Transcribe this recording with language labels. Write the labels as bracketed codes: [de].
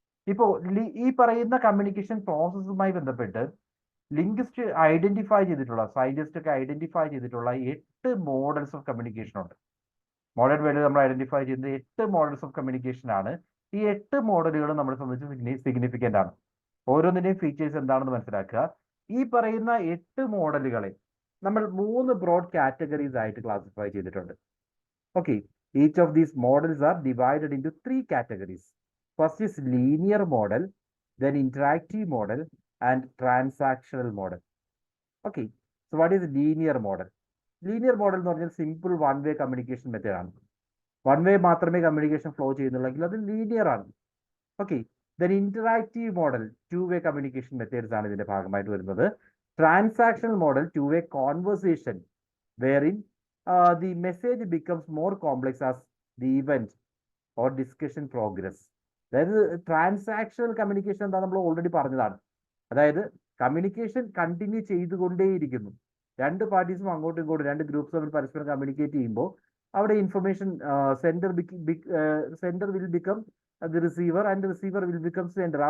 [ml] ഇപ്പോൾ ഈ പറയുന്ന കമ്മ്യൂണിക്കേഷൻ പ്രോസസ്സുമായി ബന്ധപ്പെട്ട് ലിംഗ്വിസ്റ്റ് ഐഡന്റിഫൈ ചെയ്തിട്ടുള്ള, സയന്റിസ്റ്റ് ഒക്കെ ഐഡന്റിഫൈ ചെയ്തിട്ടുള്ള 8 മോഡൽസ് ഓഫ് കമ്മ്യൂണിക്കേഷൻ ഉണ്ട്. മോഡേൺ വേൾഡിൽ നമ്മൾ ഐഡന്റിഫൈ ചെയ്യുന്ന 8 മോഡൽസ് ഓഫ് കമ്മ്യൂണിക്കേഷൻ ആണ്. ഈ 8 മോഡലുകൾ നമ്മളെ സംബന്ധിച്ച് സിഗ്നിഫിക്കന്റ് ആണ്. ഓരോന്നിന്റെയും ഫീച്ചേഴ്സ് എന്താണെന്ന് മനസ്സിലാക്കുക. ഈ പറയുന്ന 8 മോഡലുകളെ നമ്മൾ 3 ബ്രോഡ് കാറ്റഗറീസ് ആയിട്ട് ക്ലാസിഫൈ ചെയ്തിട്ടുണ്ട്. [en] Okay, each of these models are divided into 3 categories. First is linear model, then interactive model, and transactional model. Okay, so what is linear model? [ml] Linear model എന്ന് പറഞ്ഞാൽ simple one way communication method ആണ്. One way മാത്രമേ communication flow ചെയ്യുന്നുള്ളെങ്കിൽ അത് linear ആണ്. Okay, then interactive model 2 വേ communication methods ആണ് ഇതിന്റെ ഭാഗമായിട്ട് വരുന്നത്. [en] Transactional model 2 way conversation wherein the message becomes more complex as the event or discussion progress. [ml] അതായത് transactional communication എന്താ നമ്മൾ ഓൾറെഡി പറഞ്ഞതാണ്. അതായത് കമ്മ്യൂണിക്കേഷൻ കണ്ടിന്യൂ ചെയ്തുകൊണ്ടേയിരിക്കുന്നു. രണ്ട് പാർട്ടീസും അങ്ങോട്ടും ഇങ്ങോട്ടും, രണ്ട് ഗ്രൂപ്പ്സ് തമ്മിൽ പരസ്പരം കമ്മ്യൂണിക്കേറ്റ് ചെയ്യുമ്പോൾ അവിടെ information [en] Sender will become the receiver and receiver will become sender.